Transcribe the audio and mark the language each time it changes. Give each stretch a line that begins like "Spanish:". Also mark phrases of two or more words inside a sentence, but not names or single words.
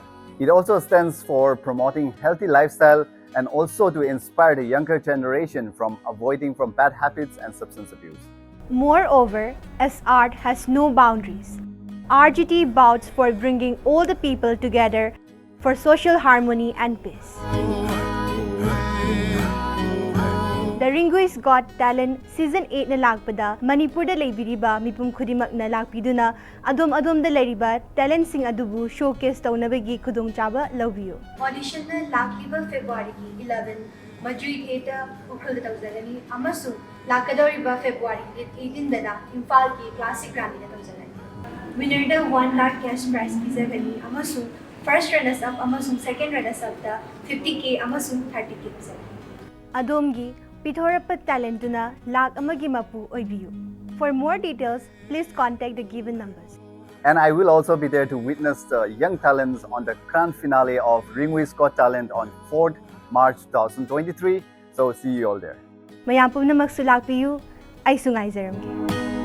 English: It also stands for promoting healthy lifestyle and also to inspire the younger generation from avoiding from bad habits and substance abuse. Moreover, as art has no boundaries, RGT vouches for bringing all the people together for social harmony and peace.
Manipuri: The Ringui's Got Talent Season 8 na lagpada Manipur da leibiriba mipum khudimak na lagpiduna adom da leiriba talent sing adubu showcase taunabagi khudongchaba lawbiyo. Audition na lagliba February 11 Mazui Theatre Ukhrul tawzalani amasu lakadoriba February 18 dana Imphal ki classic Grande na tawzalani. Winner da 1 lakh
English: cash prize
Manipuri: pizagani amasu
English: first runners up
Manipuri: amasung
English: second runners up
Manipuri: da 50k amasung 30k tawzalani. Adomgi Pithorapa talentuna lag amagi mapu oibiyu.
English: For more details, please contact the given numbers. And I will also be there to witness the young talents on the grand finale of Ringui's Got Talent on 4th March 2023. So see you all there.
Manipuri: Mayam pumna magsulakpiyu ay sungay zaramgi.